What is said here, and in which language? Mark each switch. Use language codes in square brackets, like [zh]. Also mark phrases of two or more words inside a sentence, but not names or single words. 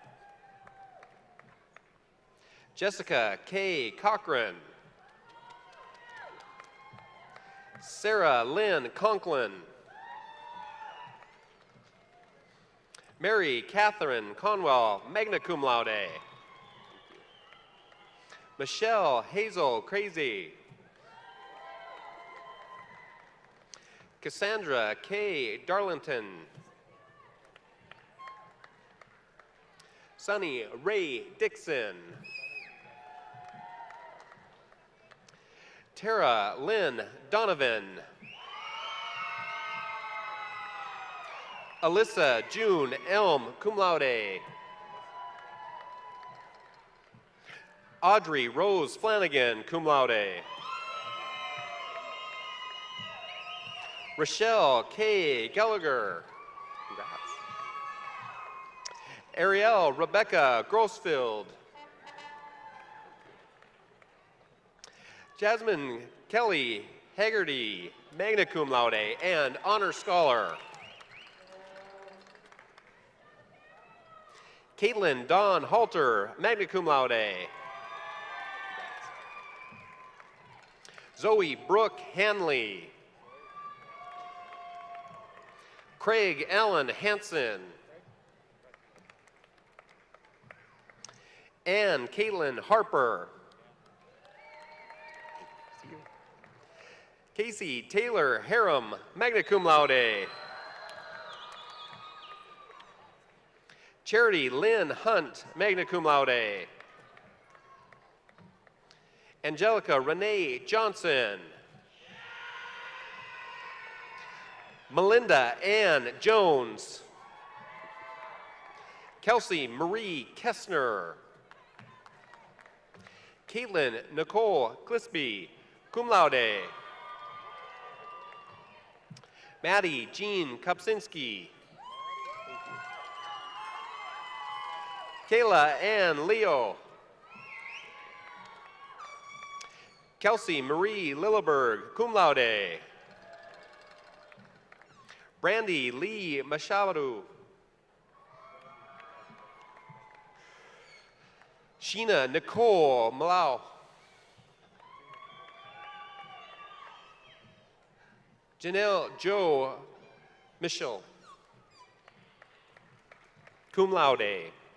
[en] Jessica K. Cochran. Sarah Lynn Conklin. Mary Catherine Conwell, [la] magna cum laude. [en] Michelle Hazel Crazy. Cassandra K. Darlington. Sunny Ray Dixon. Tara Lynn Donovan. Alyssa June Elm, [la] cum laude. [en] Audrey Rose Flanagan, [la] cum laude. [en] Rochelle K. Gallagher. Congrats. Ariel Rebecca Grossfield. Jasmine Kelly Haggerty, [la] magna cum laude [en] and honor scholar. Caitlin Dawn Halter, [la] magna cum laude. [en] Zoe Brooke Hanley. Craig Allen Hansen. Ann Caitlin Harper. Casey Taylor Harem, [la] magna cum laude. [en] Charity Lynn Hunt, [la] magna cum laude. [en] Angelica Renee Johnson. Melinda Ann Jones. Kelsey Marie Kessner. Caitlin Nicole Clisby, [la] cum laude. [en] Maddie Jean Kopsinski. Kayla Ann Leo. Kelsey Marie Lilleberg, [la] cum laude. [en] Brandy Lee Mashawaru. Sheena Nicole Malau. Janelle Joe Michel, [la] cum laude.